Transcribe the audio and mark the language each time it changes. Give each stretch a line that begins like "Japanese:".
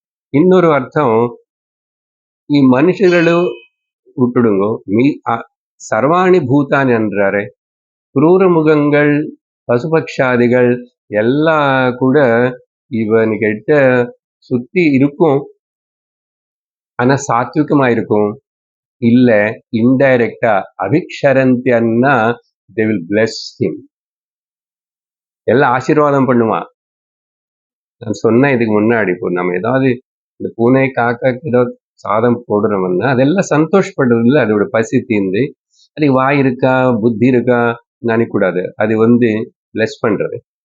Tamil: இன்னொரு அர்த்தம், மனுஷர்களும் விட்டுடுங்கோ, சர்வாணி பூதானி என்றாரு. குரூர முகங்கள், பசுபக்ஷாதிகள் எல்லாம் கூட இவன்கிட்ட சுத்தி இருக்கும். ஆனா சாத்விகமா இருக்கும். இல்ல இன்டைரக்டா அபிக்ஷரந்தியன்னா
English: they will bless him.
Tamil: எல்லாம் ஆசீர்வாதம் பண்ணுவான். நான் சொன்னேன் இதுக்கு முன்னாடி, இப்போ நம்ம ஏதாவது இந்த பூனை காக்காக்கு ஏதோ சாதம் போடுறோம்னா அதெல்லாம் சந்தோஷப்படுறது இல்லை, அதோட பசி தீர்ந்து. அதுக்கு வாய் இருக்கா புத்தி இருக்கா நினைக்கூடாது. அது பிளஸ் பண்றது.